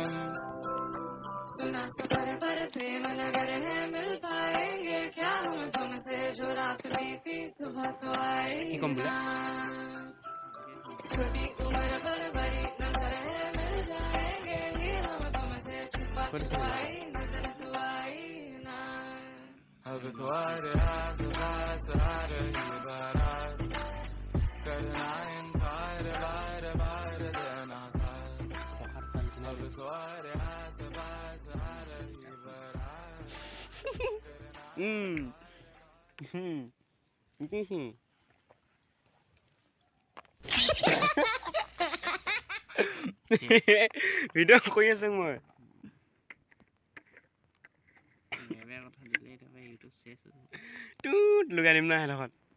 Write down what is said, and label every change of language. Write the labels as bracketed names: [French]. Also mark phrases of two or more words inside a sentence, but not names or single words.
[Hindi] सुना सफर पर प्रेम नगर है मिल पाएंगे क्या हम तुमसे जो रात बीती सुबह तो आई ना छोटी उम्र पर बड़ी नजर है मिल जाएंगे ये हम तुमसे छुपा छुपाई नजर तो आई ना अब तो अरे आस पास आ रही बारात करना इनकार बार बार देना साथ अब तो अरे आस पास आ रही बारात [Assamese] ভিডিঅ' কৰি আছোঁ মই টুট লগাই দিম না সেইডোখৰত